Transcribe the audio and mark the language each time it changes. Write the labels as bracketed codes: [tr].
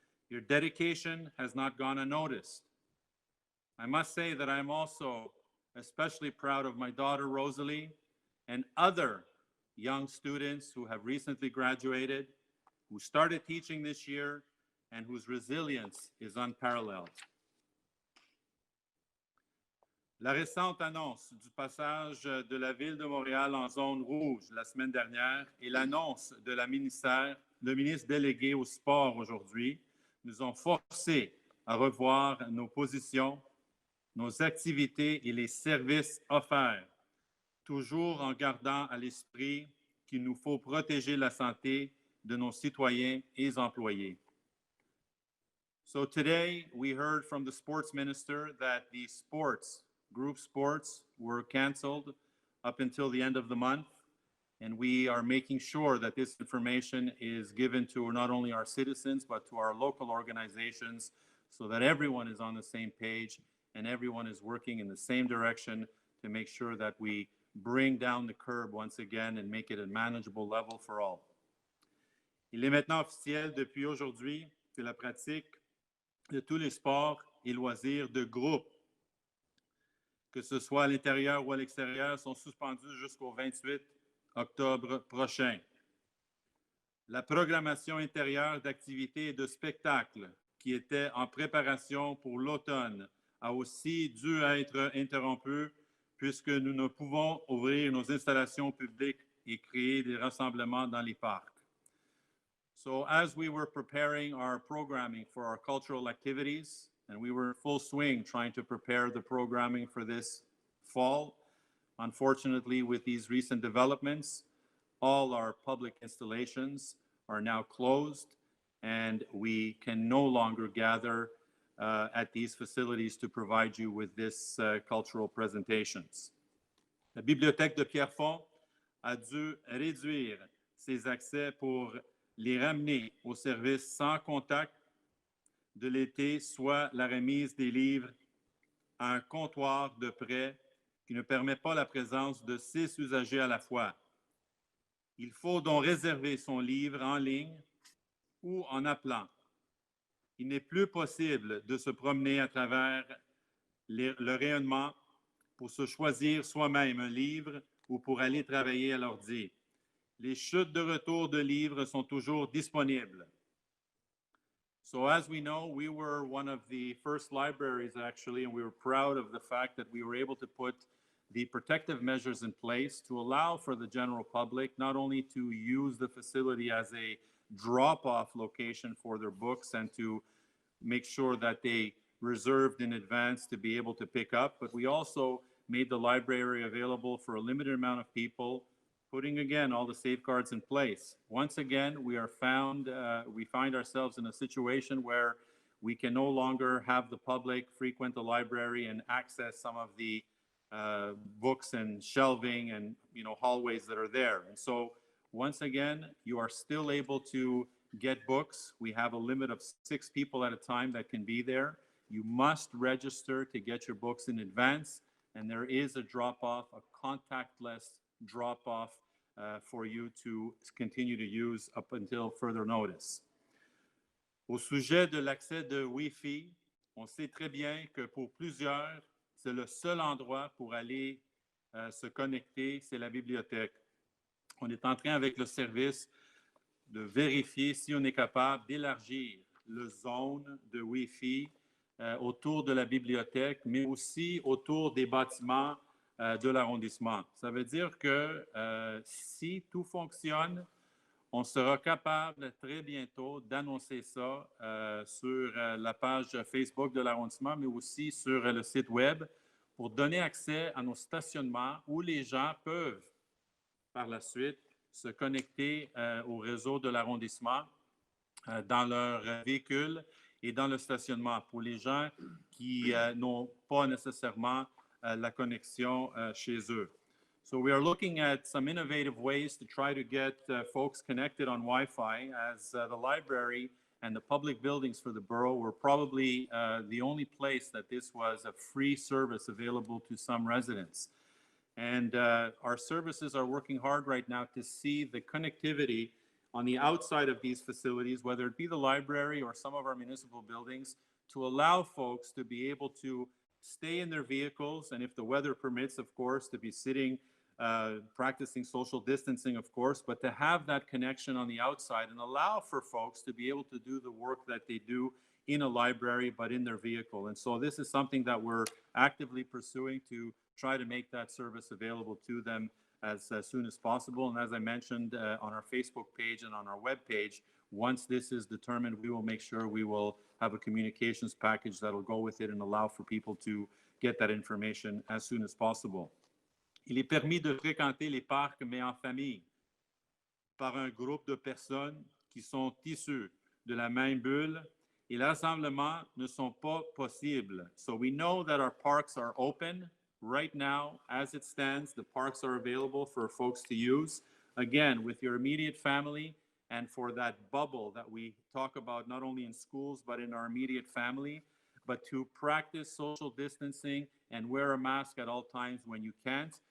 [en] Your dedication has not gone unnoticed. I must say that I'm also especially proud of my daughter, Rosalie, and other young students who have recently graduated, who started teaching this year, and whose resilience is unparalleled. [fr] La récente annonce du passage de la Ville de Montréal en zone rouge la semaine dernière et l'annonce de le ministre délégué au sport aujourd'hui, nous ont forcés à revoir nos positions, nos activités et les services offerts, toujours en gardant à l'esprit qu'il nous faut protéger la santé de nos citoyens et employés. [en] So today we heard from the sports minister that the group sports were canceled up until the end of the month, and we are making sure that this information is given to not only our citizens but to our local organizations so that everyone is on the same page and everyone is working in the same direction to make sure that we bring down the curve once again and make it a manageable level for all. [fr] Il est maintenant officiel depuis aujourd'hui que la pratique de tous les sports et loisirs de groupe, que ce soit à l'intérieur ou à l'extérieur, sont suspendus jusqu'au 28 octobre prochain. La programmation intérieure d'activités et de spectacles qui était en préparation pour l'automne a aussi dû être interrompue puisque nous ne pouvons ouvrir nos installations publiques et créer des rassemblements dans les parcs. [en] So as we were preparing our programming for our cultural activities, and we were in full swing trying to prepare the programming for this fall, unfortunately, with these recent developments, all our public installations are now closed, and we can no longer gather at these facilities to provide you with this cultural presentations. [fr] La Bibliothèque de Pierrefonds a dû réduire ses accès pour les ramener au service sans contact de l'été, soit la remise des livres à un comptoir de prêt qui ne permet pas la présence de 6 usagers à la fois. Il faut donc réserver son livre en ligne ou en appelant. Il n'est plus possible de se promener à travers le rayonnement pour se choisir soi-même un livre ou pour aller travailler à l'ordi. Les chutes de retour de livres sont toujours disponibles. [en] So as we know, we were one of the first libraries actually, and we were proud of the fact that we were able to put the protective measures in place to allow for the general public not only to use the facility as a drop-off location for their books and to make sure that they reserved in advance to be able to pick up, but we also made the library available for a limited amount of people, putting again all the safeguards in place. Once again, we find ourselves in a situation where we can no longer have the public frequent the library and access some of the books and shelving and hallways that are there. And so once again, you are still able to get books. We have a limit of 6 people at a time that can be there. You must register to get your books in advance, and there is a drop-off, a contactless drop-off for you to continue to use up until further notice. [fr] Au sujet de l'accès de Wi-Fi, on sait très bien que pour plusieurs, c'est le seul endroit pour aller se connecter, c'est la bibliothèque. On est en train avec le service de vérifier si on est capable d'élargir le zone de Wi-Fi autour de la bibliothèque, mais aussi autour des bâtiments de l'arrondissement. Ça veut dire que si tout fonctionne, on sera capable très bientôt d'annoncer ça sur la page Facebook de l'arrondissement, mais aussi sur le site web pour donner accès à nos stationnements où les gens peuvent par la suite se connecter au réseau de l'arrondissement dans leur véhicule et dans le stationnement pour les gens qui n'ont pas nécessairement la connexion chez eux. [en] So we are looking at some innovative ways to try to get folks connected on Wi-Fi, as the library and the public buildings for the borough were probably the only place that this was a free service available to some residents. And our services are working hard right now to see the connectivity on the outside of these facilities, whether it be the library or some of our municipal buildings, to allow folks to be able to stay in their vehicles, and if the weather permits, of course, to be sitting practicing social distancing, of course, but to have that connection on the outside and allow for folks to be able to do the work that they do in a library, but in their vehicle. And so this is something that we're actively pursuing to try to make that service available to them as soon as possible. And as I mentioned on our Facebook page and on our web page, once this is determined, we will make sure we will have a communications package that will go with it and allow for people to get that information as soon as possible. [fr] Il est permis de fréquenter les parcs, mais en famille, par un groupe de personnes qui sont issues de la même bulle, et les rassemblements ne sont pas possibles. [en] So we know that our parks are open. Right now, as it stands, the parks are available for folks to use. Again, with your immediate family and for that bubble that we talk about not only in schools, but in our immediate family, but to practice social distancing and wear a mask at all times when you can't.